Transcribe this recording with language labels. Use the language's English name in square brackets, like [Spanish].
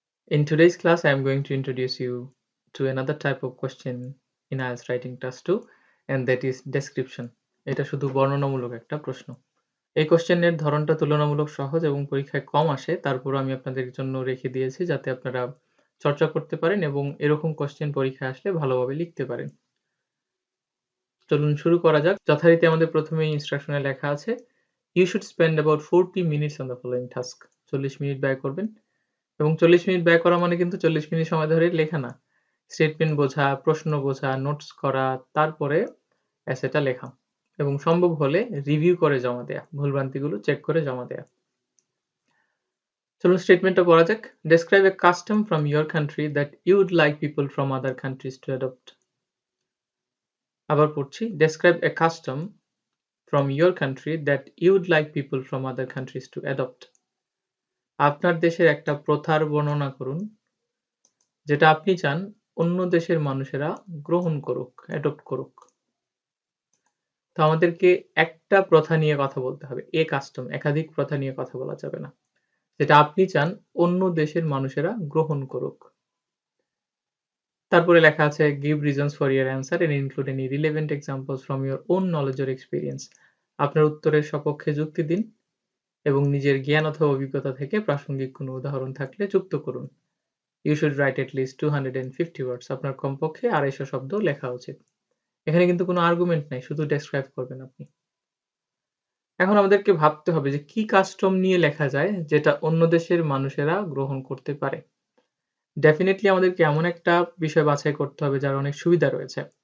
[English] In today's class, I am going to introduce you to another type of question in IELTS Writing Task 2, and that is description. [Bangla] এটা শুধু বর্ণনামূলক একটা প্রশ্ন। এই কোশ্চেনের ধরনটা তুলনামূলক সহজ এবং পরীক্ষায় কম আসে, তারপরও আমি আপনাদের জন্য রেখে দিয়েছি যাতে আপনারা চর্চা করতে পারেন এবং এরকম কোশ্চেন পরীক্ষায় আসলে ভালোভাবে লিখতে পারেন। চলুন শুরু করা যাক। যথারীতি আমাদের প্রথমেই ইনস্ট্রাকশনে লেখা আছে, [English] You should spend about 40 minutes on the following task. [Bangla] 40 minute ব্যয় করবেন। এবং 40 মিনিট ব্যয় করা মানে কিন্তু 40 মিনিট সময় ধরে লেখা না। স্টেটমেন্ট বোঝা, প্রশ্ন বোঝা, নোটস করা, তারপরে এসেটা লেখা এবং সম্ভব হলে রিভিউ করে জমা দেয়া, ভুলভ্রান্তিগুলো চেক করে জমা দেয়া। চলুন স্টেটমেন্টটা পড়া যাক। [English] Describe a custom from your country that you would like people from other countries to adopt. [Bangla] আবার পড়ছি, [English] Describe a custom from your country that you would like people from other countries to adopt. [Bangla] আপনার দেশের একটা প্রথার বর্ণনা করুন যেটা আপনি চান অন্য দেশের মানুষেরা গ্রহণ করুক, অ্যাডপ্ট করুক। তো আমাদেরকে একটা প্রথা নিয়ে কথা বলতে হবে। [English] a custom, [Bangla] একাধিক প্রথা নিয়ে কথা বলা যাবে না। যেটা আপনি চান অন্য দেশের মানুষেরা গ্রহণ করুক। তারপরে লেখা আছে, [English] give reasons for your answer and include any relevant examples from your own knowledge or experience. [Bangla] আপনার উত্তরের সপক্ষে যুক্তি দিন এবং নিজের জ্ঞান অথবা অভিজ্ঞতা থেকে প্রাসঙ্গিক কোনো উদাহরণ থাকলে যুক্ত করুন। [English] You should write at least 250 words. [Bangla] আপনার কমপক্ষে 250 শব্দ লেখা উচিত। এখানে কিন্তু কোনো আর্গুমেন্ট নাই, শুধু ডেসক্রাইব করবেন আপনি। এখন আমাদেরকে ভাবতে হবে যে কি কাস্টম নিয়ে লেখা যায় যেটা অন্য দেশের মানুষেরা গ্রহণ করতে পারে। ডেফিনেটলি আমাদেরকে এমন একটা বিষয় বাছাই করতে হবে যার অনেক সুবিধা রয়েছে।